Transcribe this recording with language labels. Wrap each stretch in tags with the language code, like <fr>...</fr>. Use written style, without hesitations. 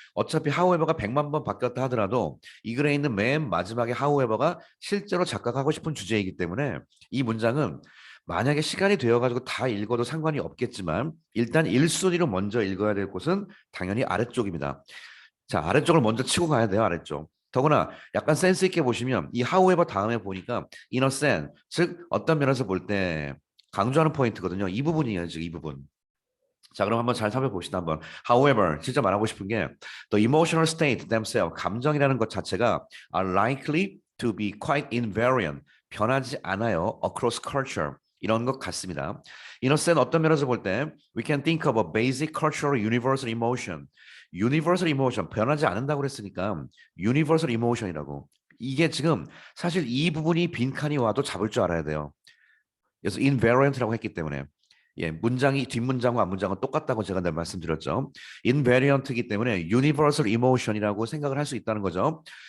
<ko>어차피 하우에버가 100만 번 바뀌었다 하더라도 이 글에 있는 맨 마지막에 하우에버가 실제로 작가가 하고 싶은 주제이기 때문에 이 문장은 만약에 시간이 되어가지고 다 읽어도 상관이 없겠지만 일단 1순위로 먼저 읽어야 될 곳은 당연히 아래쪽입니다. 자, 아래쪽을 먼저 치고 가야 돼요, 아래쪽. 더구나 약간 센스 있게 보시면 이 however 다음에 보니까</ko> <en>in a sense,</en> <ko>즉 어떤 면에서 볼 때 강조하는 포인트거든요. 이 부분이에요, 지금 이 부분. 자, 그럼 한번 잘 살펴봅시다. 한번.</ko> <en>However,</en> <ko>진짜 말하고 싶은 게</ko> <en>the emotional state themselves,</en> <ko>감정이라는 것 자체가</ko> <en>are likely to be quite invariant,</en> <ko>변하지 않아요.</ko> <en>across culture.</en> <ko>이런 것 같습니다.</ko> <en>In a sense,</en> <ko>어떤 면에서 볼 때</ko> <en>we can think of a basic cultural universal emotion. universal emotion,</en> <ko>변하지 않는다고 그랬으니까</ko> <en>universal emotion이라고.</en> <ko>이게 지금 사실 이 부분이 빈칸이 와도 잡을 줄 알아야 돼요. 그래서 invariant라고 했기 때문에 예, 문장이 뒷문장과 앞문장은 똑같다고 제가 늘 말씀드렸죠. invariant이기 때문에 universal emotion이라고 생각을 할 수 있다는 거죠.</ko>